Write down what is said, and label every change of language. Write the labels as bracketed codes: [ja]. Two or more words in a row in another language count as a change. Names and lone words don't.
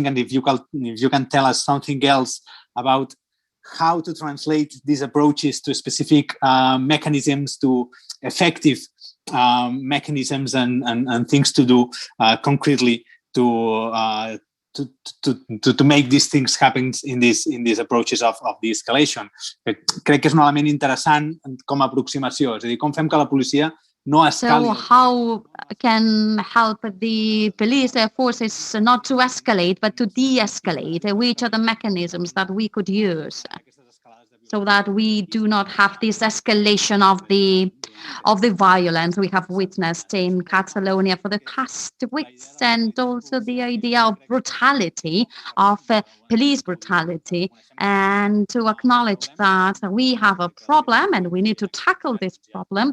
[en] And if you can tell us something else about how to translate these approaches to specific mechanisms, to effective mechanisms and things to do concretely to make these things happen in these approaches of de-escalation. [ca] Crec que és un element interessant com a aproximació, és a dir, com fem que la policia no escali. [en] So how can help the police forces not to escalate, but to de-escalate? Which are the mechanisms that we could use so that we do not have this escalation of the violence we have witnessed in Catalonia for the past weeks, and also the idea of brutality, of police brutality, and to acknowledge that we have a problem and we need to tackle this problem.